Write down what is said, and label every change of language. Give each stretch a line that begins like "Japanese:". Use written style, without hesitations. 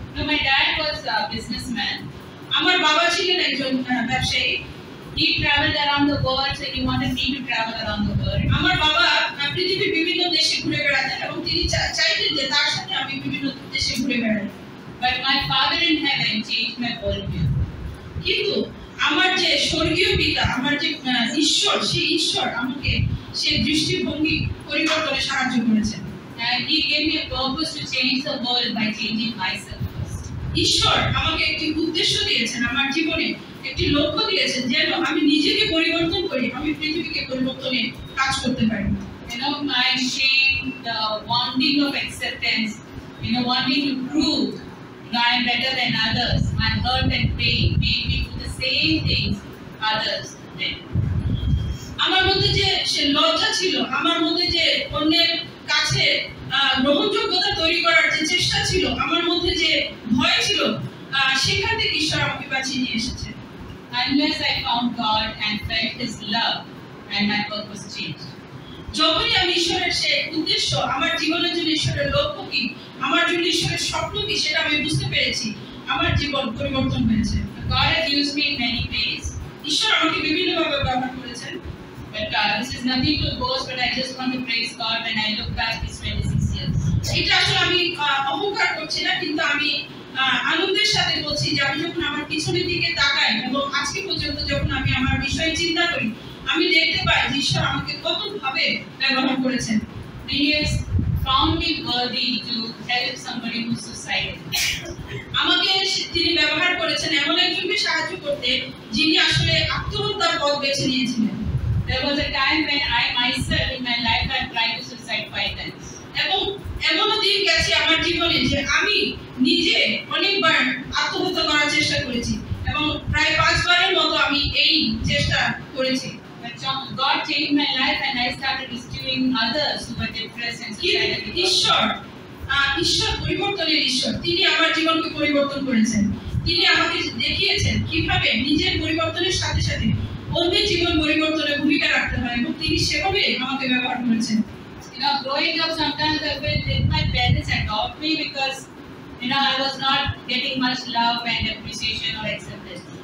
English: My dad was a businessman.
Bangla: আমার বাবা ছিলেন একজন ব্যবসায়ী।
English: He traveled around the world, so he wanted me to travel around the world.
Bangla: আমার বাবা পৃথিবীর বিভিন্ন দেশে ঘুরে বেড়াতেন এবং তিনি চাইতেন যে তার সাথে আমি বিভিন্ন দেশে ঘুরে বেড়াই।
English: But my Father in heaven changed my worldview.
Bangla: কিন্তু আমার যে স্বর্গীয় পিতা, আমার যে ঈশ্বর, সেই ঈশ্বর আমাকে সেই দৃষ্টিভঙ্গি পরিবর্তনে সাহায্য করেছেন।
English: And he gave me a purpose to change the world by changing myself first.
Bangla: ঈশ্বর আমাকে একটি উদ্দেশ্য দিয়েছেন, আমার জীবনে একটি লক্ষ্য দিয়েছেন, যেন আমি নিজেকে পরিবর্তন করি, আমি পৃথিবীকে পরিবর্তনে কাজ করতে পারি।
English: You know, my shame, the wanting of acceptance, wanting to prove that I am better than others, my hurt and pain made me do the same things others did.
Bangla: আমার মধ্যে যে সে লজ্জা ছিল, আমার মধ্যে যে অন্যের কাছে গ্রহণযোগ্যতা তৈরি করার যে চেষ্টা ছিল, আমার মধ্যে যে ভয় ছিল, সেখান থেকে ঈশ্বর আমাকে বাঁচিয়ে নিয়ে এসেছেন।
English: Unless I found God and felt His love, and my purpose changed.
Bangla: যখনই আমি ঈশ্বরের সেই উদ্দেশ্য, আমার জীবনের জন্য ঈশ্বরের লক্ষ্য কি, আমার জন্য ঈশ্বরের স্বপ্ন কি, সেটা আমি বুঝতে পেরেছি, আমার জীবন পরিবর্তন হয়েছে।
English: God has used me in many ways.
Bangla: ঈশ্বর আমাকে বিভিন্নভাবে ব্যবহার করেছেন।
English: But this is nothing to boast, but I just want to praise God when I look back these 26 years.
Bangla: এটা আসলে আমি অহংকার করছি না, কিন্তু আমি আনন্দের সাথে বলছি যে আমি যখন আমার পিছনের দিকে তাকাই এবং আজকে পর্যন্ত যখন আমি আমার বিষয়ে চিন্তা করি, আমি দেখতে পাই যে ঈশ্বর আমাকে কতভাবে ব্যবহার করেছেন।
English: He has found me worthy to help somebody who's suicidal.
Bangla: আমাকে তিনি ব্যবহার করেছেন এমন একজনকে সাহায্য করতে যিনি আসলে আত্মহত্যার পথ বেছে নিয়েছিলেন।
English: There was a time when I myself in my life had tried to suicide 5 times.
Bangla: এবং এমনও দিন গেছে আমার জীবনে যে আমি নিজে অনেকবার আত্মহত্যা করার চেষ্টা করেছি এবং প্রায় 5 বারের মতো আমি এই চেষ্টা করেছি।
English: But God changed my life and I started rescuing others who were depressed and suicidal.
Bangla: ঈশ্বর পরিবর্তনের ঈশ্বর, তিনি আমার জীবনকে পরিবর্তন করেছেন। তিনি আমাকে দেখিয়েছেন কিভাবে নিজের পরিবর্তনের সাথে সাথে অন্যের জীবন পরিবর্তনে ভূমিকা রাখতে হয়, এবং তিনি সেভাবে আমাকে ব্যবহার করেছেন।
English: Growing up, sometimes I felt that my parents adopt me because I was not getting much love and appreciation or acceptance.